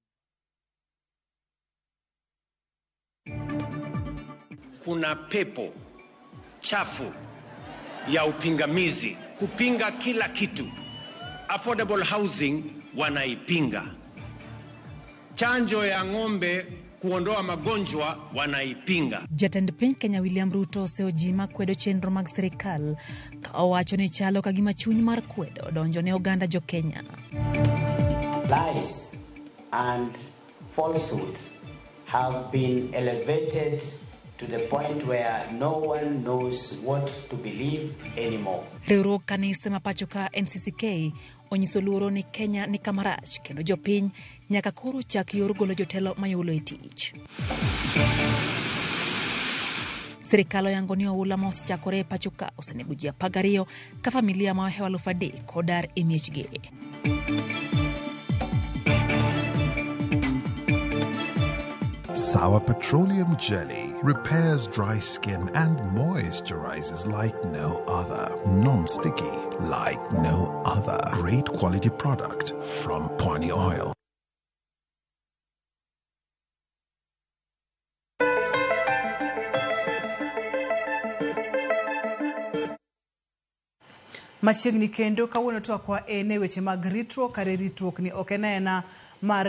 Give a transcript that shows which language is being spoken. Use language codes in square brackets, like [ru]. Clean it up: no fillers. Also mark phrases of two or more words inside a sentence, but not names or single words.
[sw] Kuna pepo chafu ya upingamizi kupinga kila kitu. [en] Affordable housing [sw] wanaipinga. Chanjo ya ng'ombe kuondoa magonjwa wanaipinga. [luo] Jatend piny Kenya William Ruto oseojima kwedo chenro mag sirikal ka owacho ni chalo ka gima chuny mar kwedo donjo ne oganda jo Kenya. [en] Lies and falsehood have been elevated to the point where no one knows what to believe anymore. [luo] Riwruok kanisa mapacho ka NCCK onyiso luoro ni Kenya ni kamarach kendo jopiny nyaka koro chak yor golo jotelo mayulo tich. Sirikal oyango ni oula ma osechakore e pacho ka osenego ji 12 ka familia ma ohewa 3,000 kodar e miechgi. [en] Sour petroleum jelly repairs dry skin and moisturizes like no other. Non-sticky like no other. Great quality product from Pwani Oil. [luo] Machiegni kendo kawuono to kwa ene weche mag ritruok kare ritruok ni okenena mar